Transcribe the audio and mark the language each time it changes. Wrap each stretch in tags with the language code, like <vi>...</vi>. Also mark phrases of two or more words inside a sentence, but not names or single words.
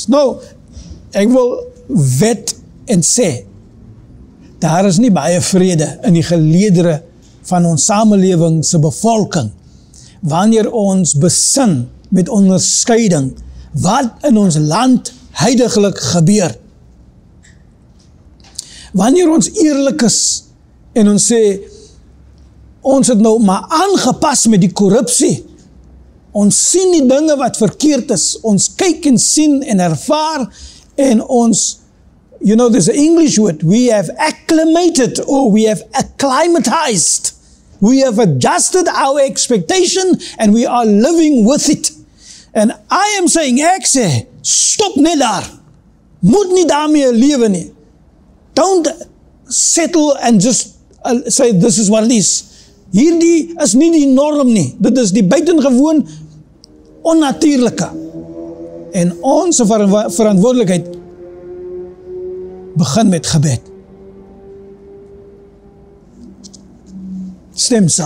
<af>Nou, ek wil wet en sê, daar is nie baie vrede in die geleedere van ons samelewing se bevolking, wanneer ons besin met onderskeiding, wat in ons land huidiglik gebeur. Wanneer ons eerlik is, en ons sê, ons het nou maar aangepas met die korrupsie, ons sien die dinge wat verkeerd is, ons kyk en sien en ervaar, en ons,</af> <en>you know, there's an English word, we have acclimated, or we have acclimatized, we have adjusted our expectation, and we are living with it. And I am saying,</en> <af>ek sê, stop net daar, moet nie daarmee lewe nie.</af> <en>Don't settle and just say, this is what it is.</en> <af>Hierdie is nie die norm nie, dit is die buitengewoon onnatuurlike. En ons verantwoordelikheid begin met gebed. Stem saam.</af>